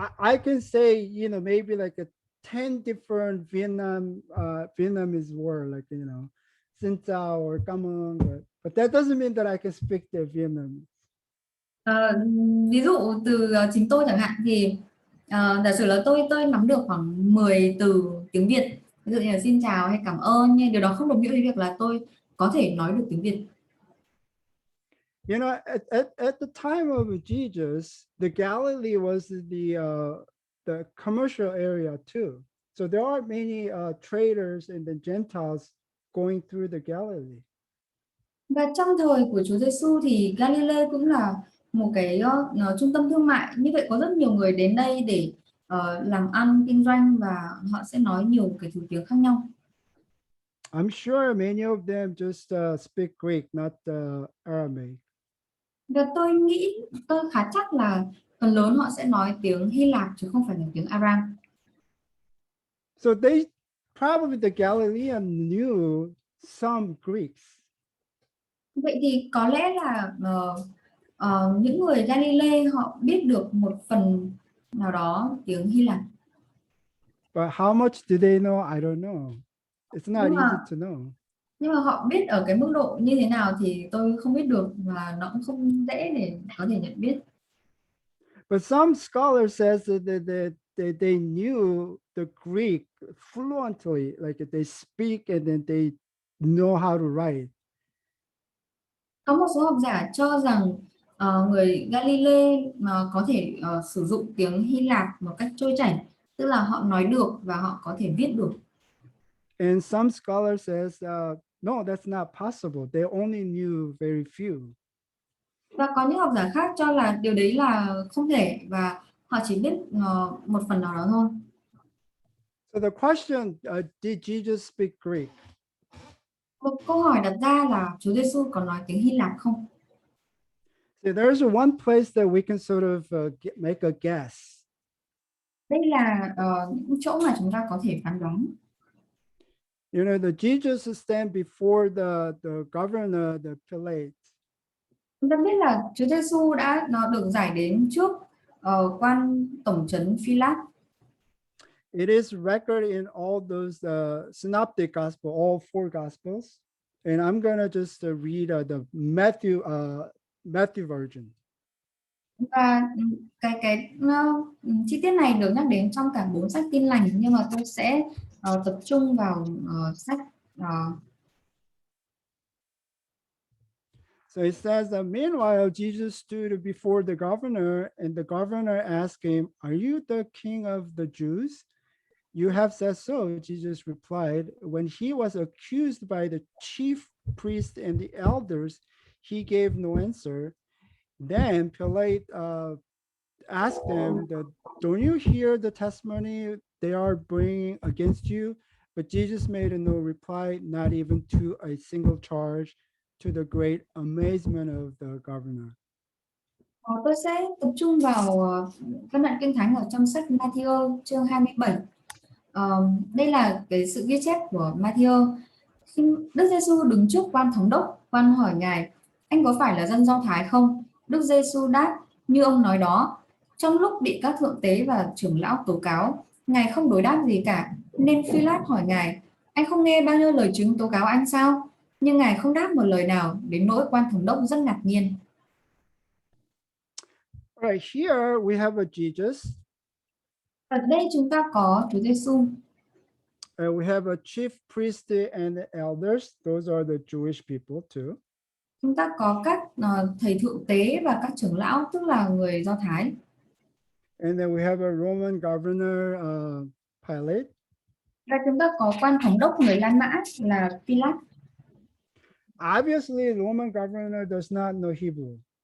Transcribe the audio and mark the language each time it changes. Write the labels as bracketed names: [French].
[English] I can say, maybe like 10 different Vietnamese word, like, [Vietnamese] xin chào [English] or come on, but that doesn't mean that I can speak the Vietnamese. [Vietnamese] Ví dụ từ chính tôi chẳng hạn thì giả sử là tôi nắm được khoảng 10 từ tiếng Việt, ví dụ như là xin chào hay cảm ơn, nhưng điều đó không đồng nghĩa với việc là tôi có thể nói được tiếng Việt. [English] At the time of Jesus, the Galilee was the commercial area too. So there are many traders and the Gentiles going through the Galilee. [Vietnamese] Và trong thời của Chúa Giêsu thì Galilee cũng là một cái trung tâm thương mại. Như vậy có rất nhiều người đến đây để làm ăn, kinh doanh và họ sẽ nói nhiều cái thứ tiếng khác nhau. [English] I'm sure many of them just speak Greek, not Aramaic. [Vietnamese] Và tôi khá chắc là phần lớn họ sẽ nói tiếng Hy Lạp chứ không phải là tiếng Aram. [English] So probably the Galilean knew some Greeks. [Vietnamese] Vậy thì có lẽ là những người Galilee họ biết được một phần nào đó tiếng Hy Lạp. [English] But how much do they know? I don't know. It's not easy to know. [Vietnamese] Nhưng mà họ biết ở cái mức độ như thế nào thì tôi không biết được, và nó cũng không dễ để có thể nhận biết. [English] But some scholars says that they knew the Greek fluently, like they speak and then they know how to write. [Vietnamese] Có một số học giả cho rằng người Galilee mà có thể sử dụng tiếng Hy Lạp một cách trôi chảy, tức là họ nói được và họ có thể viết được. [English] And some scholars says, no, that's not possible. They only knew very few. [Vietnamese] Và có những học giả khác cho là điều đấy là không thể và họ chỉ biết một phần nào đó thôi. [English] So the question, did Jesus speak Greek? [Vietnamese] Một câu hỏi đặt ra là Chúa Giêsu có nói tiếng Hy Lạp không? [English] See, there's one place that we can sort of make a guess. [Vietnamese] Đây là những chỗ mà chúng ta có thể phán đoán. [English] You know, the Jesus stand before the governor, the Pilate. [Vietnamese] Chúng ta biết là Chúa Giêsu đã được giải đến trước quan tổng trấn Phi-lát. [English] It is recorded in all those synoptic gospel, all four gospels. And I'm gonna just read the Matthew version. [Vietnamese] Và cái chi tiết này được nhắc đến trong cả 4 sách Tin lành, nhưng mà tôi sẽ tập trung vào sách [English] So it says that meanwhile, Jesus stood before the governor, and the governor asked him, "Are you the king of the Jews?" "You have said so," Jesus replied. When he was accused by the chief priests and the elders, he gave no answer. Then Pilate asked them, "Don't you hear the testimony they are bringing against you?" But Jesus made no reply, not even to a single charge, to the great amazement of the governor. [Vietnamese] Tôi sẽ tập trung vào các đoạn kinh thánh ở trong sách Matthew chương 27. Đây là cái sự ghi chép của Matthew. Khi Đức Giêsu đứng trước quan thống đốc, quan hỏi ngài: "Anh có phải là dân Do Thái không?" Đức Giêsu đáp: "Như ông nói đó." Trong lúc bị các thượng tế và trưởng lão tố cáo, ngài không đối đáp gì cả, nên Phi-lát hỏi ngài: "Anh không nghe bao nhiêu lời chứng tố cáo anh sao?" Nhưng ngài không đáp một lời nào, đến nỗi quan thống đốc rất ngạc nhiên. [English] Right here we have a Jesus. [Vietnamese] Ở đây chúng ta có Chúa Giêsu. [English] We have a chief priest and the elders. Those are the Jewish people too. [Vietnamese] Chúng ta có các thầy thượng tế và các trưởng lão, tức là người Do Thái. [English] And then we have a Roman governor, Pilate. [Vietnamese] Và chúng ta có quan thống đốc người La Mã là Phi-lát. [English] Obviously, the Roman governor does not know Hebrew.